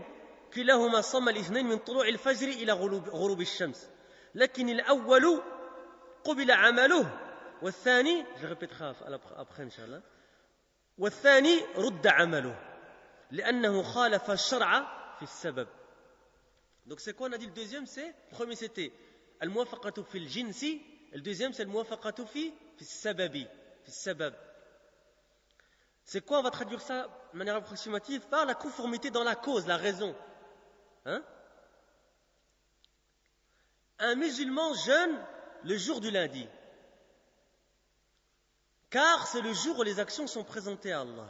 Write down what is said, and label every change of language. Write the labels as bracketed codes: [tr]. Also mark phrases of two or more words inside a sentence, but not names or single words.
[ar] كلاهما صام الاثنين من طلوع الفجر إلى غروب الشمس، لكن الأول قبل عمله والثاني après inchallah والثاني رد عمله لأنه خالف الشرع في السبب. [fr] Donc c'est quoi on a dit le deuxième? C'est le premier c'était [ar] الموافقة في الجنس, [fr] le deuxième c'est [ar] الموافقة في السبب، في السبب. [fr] C'est quoi? On va traduire ça de manière approximative par la conformité dans la cause, la raison. Hein? Un musulman jeûne le jour du lundi, car c'est le jour où les actions sont présentées à Allah.